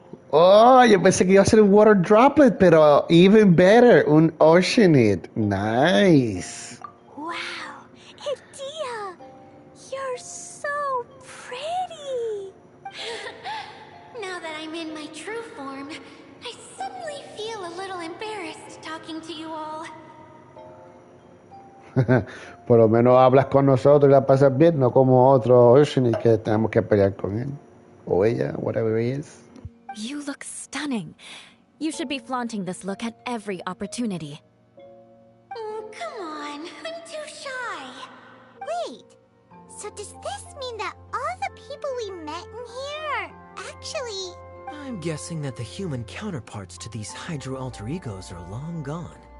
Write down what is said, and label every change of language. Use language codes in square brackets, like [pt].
[es] Oh, yo pensé que iba a ser un water droplet, pero [en] even better, [es] un oceanid. [en] Nice. Wow, Edea! You're so pretty! Now that I'm in my true form, I suddenly feel a little talking to you all. [es] Por lo menos hablas con nosotros y la pasas bien, no como otro Ushini que tenemos que pelear con él. O ella, whatever he is. [en] You look stunning. You should be flaunting this look at every opportunity. Come on, I'm too shy. Wait, so does this mean that all the people we met in here are actually... I'm guessing that the human counterparts to these Hydro alter egos are long gone.